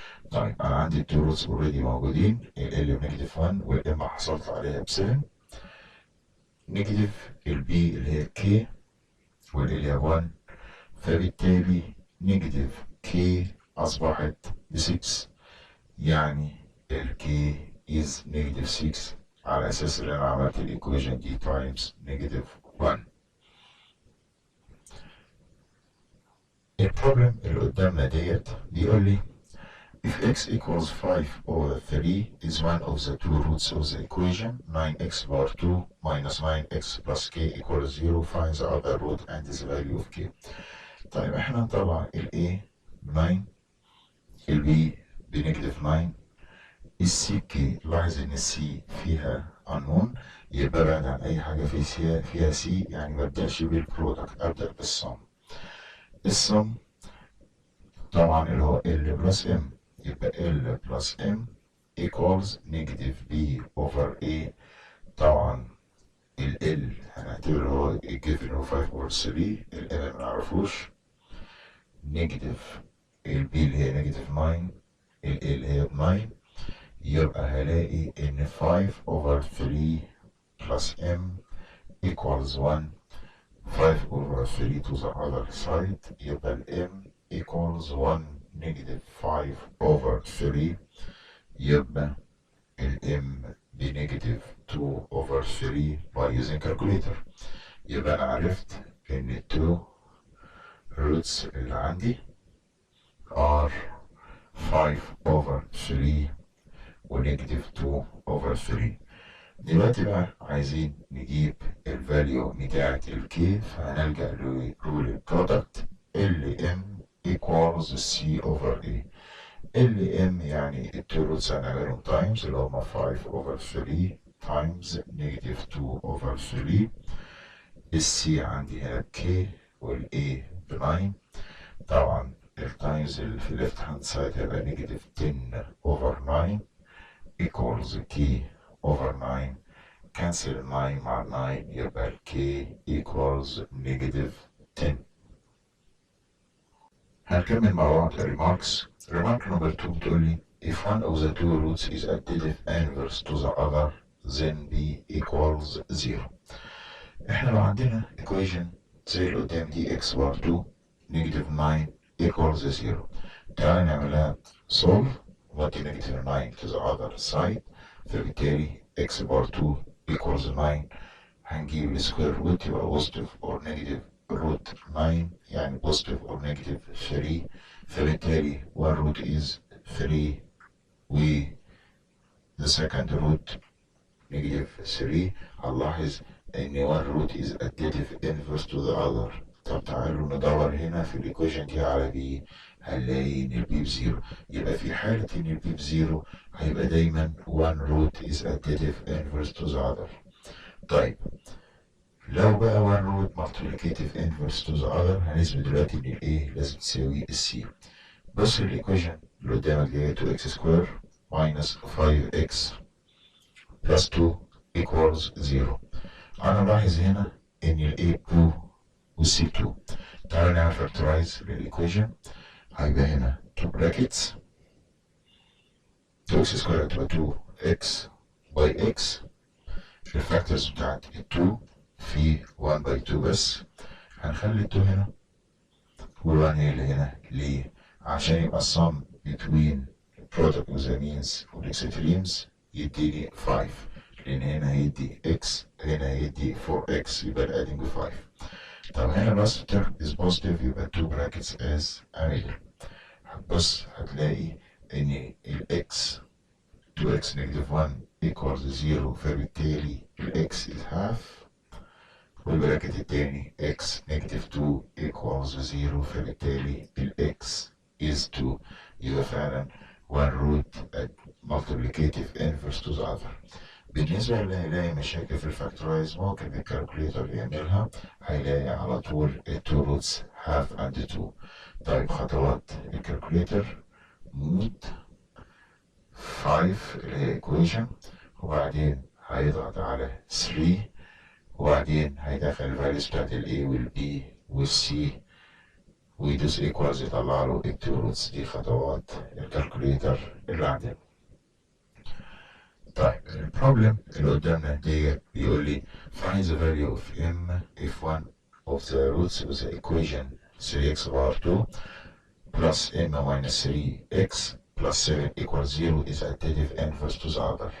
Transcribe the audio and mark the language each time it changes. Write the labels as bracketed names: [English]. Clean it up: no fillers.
[Arabic] طيب أنا عندي التو روتس اوريدي موجودين ال L بنيجاتيف 1 وال M حصلت عليها ب 7 نيجاتيف ال B اللي هي K وال L هي 1. فبالتالي نيجاتيف K أصبحت ب 6 يعني ال [English] K is negative 6 [Arabic] على أساس إن أنا عملت الإيكويشن دي [English] times negative 1. [Arabic] البروبلم اللي قدامنا ديت بيقول لي [English] if x equals 5 over 3 is one of the two roots of the equation 9x power 2 minus 9x plus k equals 0 find the other root and the value of k. [Arabic] طيب احنا نطلع ال A ب 9 ال B بنيجاتيف 9 السي كي. لاحظ ان السي فيها unknown يبقى بعد عن اي حاجه فيها سي يعني ما ابداش بالبرودكت ابدا بالسم. السم طبعا اللي هو ال بلس ام يبقى ال بلس ام equals نيجاتيف بي اوفر اي. طبعا ال هنعتبر هو الجيفن هو 5 over 3 ال ما نعرفوش نيجاتيف ال B اللي هي نيجاتيف 9، ال A اللي هي 9، يبقى هلاقي إن [English] 5 over 3 plus M equals 1. 5 over 3 to the other side يبقى ال M equals 1 negative 5 over 3 [Arabic] يبقى ال M بنيجاتيف [English] 2 over 3 by using calculator. [Arabic] يبقى أنا عرفت إن ال [English] 2 roots [Arabic] اللي عندي [English] are 5 over 3 [Arabic] ونيجاتيف 2 over 3. دلوقتي بقى عايزين نجيب الفاليو بتاعة الكي، فهنلجأ لرول البرودكت [English] ال M equals c over a. [Arabic] ال ام يعني التو روتس هنعملهم تايمز اللي هما 5 over 3 تايمز نيجاتيف 2 over 3. السي عندي هنا بكي والاي ب 9. طبعا التايمز اللي في الليفت هاند سايد هيبقى نيجاتيف 10 over 9 [English] equals k over 9. cancel 9 مع 9 يبقى ال k equals negative 10. [Arabic] هنكمل مع بعض [English] remarks. remark number 2 [Arabic] بتقول لي [English] if one of the two roots is additive inverse to the other then b equals 0. [Arabic] احنا لو عندنا [English] equation [Arabic] زي اللي قدام دي [English] x bar 2 negative 9 equals 0. [Arabic] تعالى نعملها [English] solve ودي negative 9 to the other side، فبالتالي x bar 2 equals 9. [Arabic] هنجيب السكوير روت يبقى [English] positive or negative root 9 يعني positive or negative 3، فبالتالي one root is 3 و the second root negative 3. [Arabic] هنلاحظ ان [English] one root is additive inverse to the other. [Arabic] طب تعالوا ندور هنا في الايكويشن دي على بي، هنلاقي ان البي بزيرو. يبقى في حالة ان البي بزيرو هيبقى دايما [English] one root is additive inverse to the other. [Arabic] طيب لو بقى [English] one root multiplicative inverse to the other [Arabic] هنثبت دلوقتي ان ال A لازم تساوي ال C. بص الايكويشن اللي قدامك دي [English] 2x square minus 5x plus 2 equals 0. [Arabic] أنا ملاحظ هنا إن ال A 2 وال C 2. تعالى نعمل factorize للإيكويشن. هيبقى هنا 2 brackets 2x square هتبقى 2x by x. الفاكتورز بتاعت ال 2 في 1 by 2 بس. هنخلي ال 2 هنا وال 1 هي اللي هنا. ليه؟ عشان يبقى [English] sum between product of the means [Arabic] والextremes يديني 5، لأن هنا هيدي x هنا هيدي 4x يبقى الادنج ب 5. طب هنا بس [English] term is positive يبقى 2 brackets as a middle. [Arabic] هتبص هتلاقي إن ال x [English] 2x negative 1 equals 0، [Arabic] فبالتالي ال x is half، والبراكت التاني [English] x negative 2 equals 0، [Arabic] فبالتالي ال x is 2. يبقى فعلا [English] one root multiplicative inverse to the other. [Arabic] بالنسبة اللي هيلاقي مشاكل في الفاكتورايز ممكن الكالكوليتر يعملها، هيلاقي على طول ال two roots half and 2. طيب خطوات الكالكوليتر مود 5 اللي هي equation، وبعدين هيضغط على 3، وبعدين هيدخل الفاليوز بتاعت ال A وال B وال C ويدوس equals يطلع له ال two roots. دي خطوات الكالكوليتر اللي عندنا. طيب البروبلم اللي قدامنا دي بيقول لي [English] find the value of m if one of the roots of the equation 3x power 2 plus m minus 3x plus 7 equals 0 is additive inverse to the other.